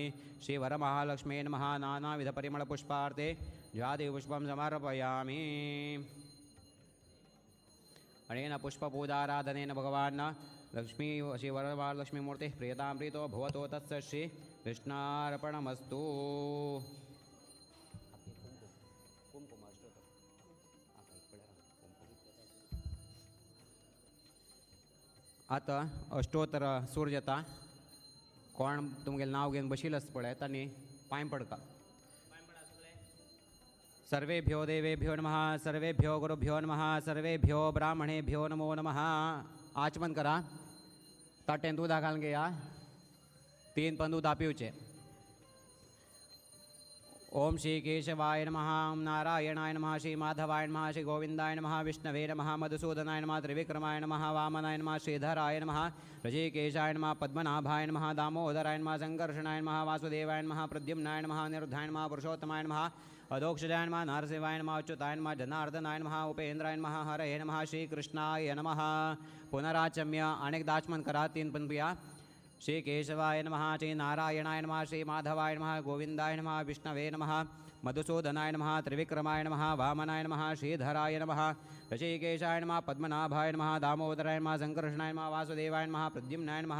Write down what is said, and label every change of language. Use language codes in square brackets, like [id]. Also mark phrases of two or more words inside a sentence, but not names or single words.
[sa] श्रीवरमहालक्ष्म्ये नमः नानाविधपरिमलपुष्पार्थे जातिपुष्पं समर्पयामि। अनेन पुष्पपूजाराधनेन भगवान् लक्ष्मी श्रीवरमहालक्ष्मीमूर्तिः प्रियतां प्रीतो भवतो तस्य श्रीकृष्णार्पणमस्तु। [kok] आता अष्टोत्तर सूर्यता कोण तुमगे नाव घेवन बशिल्लो आसता पळय तांणी पांय पडका। [sa] सर्वेभ्यो देवेभ्यो नमः। सर्वेभ्यो गुरुभ्यो नमः। सर्वेभ्यो ब्राह्मणेभ्यो नमो नमः। [kok] आचमन करा। ताटें दूध घालून घेया। 3 पण दूध पिवचे। [sa] ओम श्री केशवाय नमः। ओम नारायणाय नमः। श्री माधवाय नमः। श्री गोविंदाय नमः। विष्णवे नमः। मधुसूदनाय नमः। त्रिविक्रमाय नमः। वामनाय नमः। श्रीधराय नमः। ऋषिकेशाय नमः। पद्मनाभाय नमः। दामोदराय नमः। संकर्षणाय नमः। वासुदेवाय नमः। प्रद्युम्नाय नमः। अनिरुद्धाय नमः। पुरुषोत्तमाय नमः। अधोक्षजाय नमः। नरसिंहाय नमः। अच्युताय नमः। जनार्दनाय नमः। उपेन्द्राय नमः। हरये नमः। श्रीकृष्णाय नमः। पुनराचम्य [kok] अनेक दाचमन करा। 3 पण पिया। [sa] श्री केशवाय नमः। श्री नारायणाय नमः। श्री माधवाय नमः। गोविंदाय नमः। विष्णवे नमः। मधुसूदनाय नमः। त्रिविक्रमाय नमः। वामनाय नमः। श्रीधराय नमः। ऋषिकेशाय नमः। पद्मनाभाय नमः। दामोदराय नमः। संकर्षणाय नमः। वासुदेवाय नमः। प्रद्युम्नाय नमः।